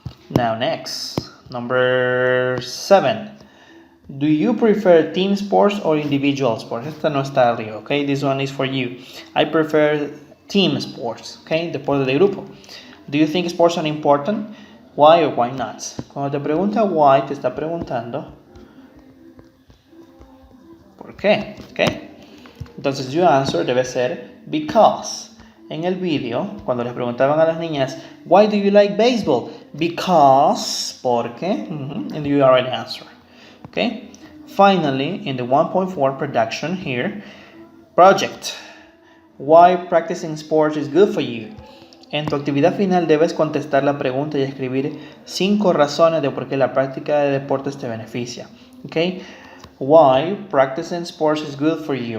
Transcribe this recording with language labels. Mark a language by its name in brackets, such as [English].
[English] Now next, number 7. Do you prefer team sports or individual sports? [Spanish] Esta no está arriba, [English] okay? This one is for you. I prefer team sports, okay? [Spanish] Deporte de grupo. [English] Do you think sports are important? Why or why not? [Spanish] Cuando te pregunta why, te está preguntando ¿por qué? Okay? Entonces, your answer debe ser because. En el video, cuando les preguntaban a las niñas, [English] why do you like baseball? Because, porque, and you already answer. Okay? Finally, in the 1.4 production here, project. Why practicing sports is good for you? [Spanish] En tu actividad final debes contestar la pregunta y escribir 5 razones de por qué la práctica de deportes te beneficia. [English] Okay? Why practicing sports is good for you?